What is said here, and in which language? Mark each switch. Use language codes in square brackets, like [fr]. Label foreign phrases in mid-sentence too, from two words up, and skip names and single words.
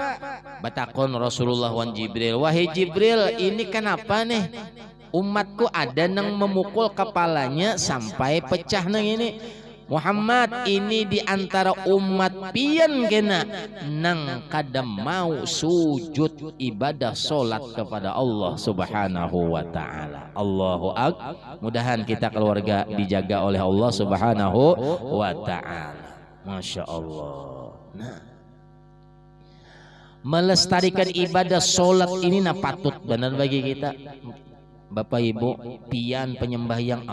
[bjn] Batakon Rasulullah wan Jibril, wahai Jibril ini kenapa nih umatku ada nang memukul kepalanya sampai pecah nang ini. Muhammad ini diantara umat pian kena nang kada mau sujud ibadah solat kepada Allah [ar] سبحانه وتعالى. الله أكبر. [bjn] Mudahan kita keluarga dijaga oleh Allah [ar] سبحانه وتعالى. ما شاء الله. [bjn] Nah, melestarikan ibadah solat ini nah patut benar bagi kita Bapak Ibu pian penyembahyang.